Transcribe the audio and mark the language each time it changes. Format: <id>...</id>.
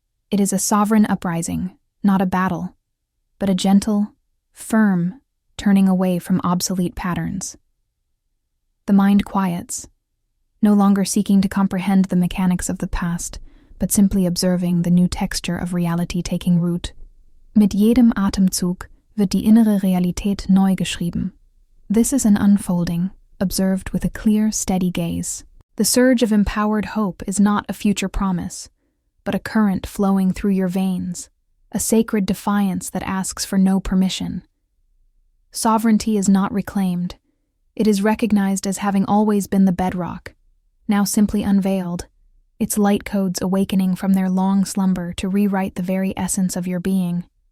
<en>It is a sovereign uprising, not a battle, but a gentle, firm turning away from obsolete patterns. The mind quiets, no longer seeking to comprehend the mechanics of the past, but simply observing the new texture of reality taking root.</en> <de>Mit jedem Atemzug wird die innere Realität neu geschrieben.</de> <en>This is an unfolding, observed with a clear, steady gaze. The surge of empowered hope is not a future promise, but a current flowing through your veins, a sacred defiance that asks for no permission. Sovereignty is not reclaimed. It is recognized as having always been the bedrock, now simply unveiled, its light codes awakening from their long slumber to rewrite the very essence of your being.</en>